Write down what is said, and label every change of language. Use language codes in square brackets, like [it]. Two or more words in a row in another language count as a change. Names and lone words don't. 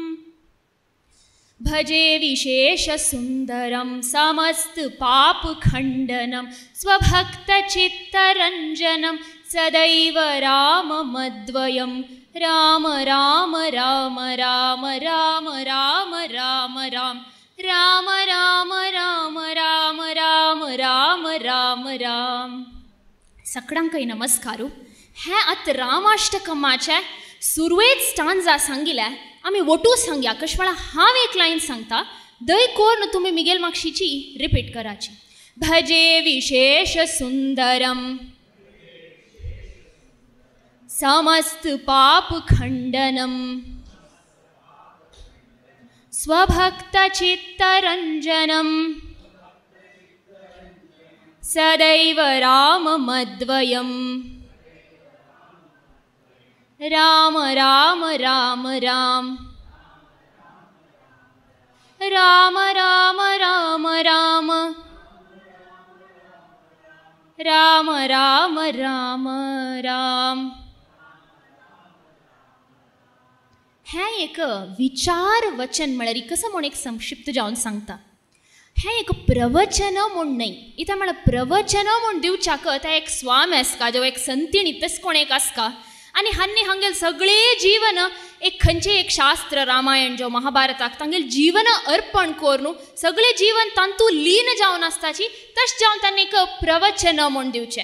[sa] भजे विशेष सुंदरम समस्त पाप खंडनम, स्वभक्त चित्तरंजनम सदैव राम मद्वयम। राम राम राम राम राम राम राम राम राम राम राम राम राम राम राम राम। [kok] सगळ्यांकय नमस्कारू। हे आत रामाष्टकमाचे सुरवेत स्टांजा सांगिल्ले आमी वटू सांगया। कशवाळा हांव एक लायन सांगता, दय कोर तुमी मिगेल मागशीची रिपीट कराची। [sa] भजे विशेष सुंदरम समस्त पाप खंडनम, स्वभक्त चित्तरंजनम सदैव राम मद्वयम। राम राम राम राम राम राम राम राम राम राम राम राम। [kok] हे एक विचार वचन म्हळ्यार कसं म्हूण एक संक्षिप्त जावन सांगता। हे एक प्रवचन म्हूण न्हय, इथं म्हळ्यार प्रवचन म्हूण दिवच्याक ते एक स्वामी आसका, जो एक संतीण तस कोण एक आसका। आनी हांनी हांगेल सगळे जीवन एक खंयचे एक शास्त्र रामायण जो महाभारताक तांगेल जीवन अर्पण करून सगळे जीवन तांतू लीन जावन आसताची, तश जावन तांणी एक प्रवचन म्हूण दिवचें।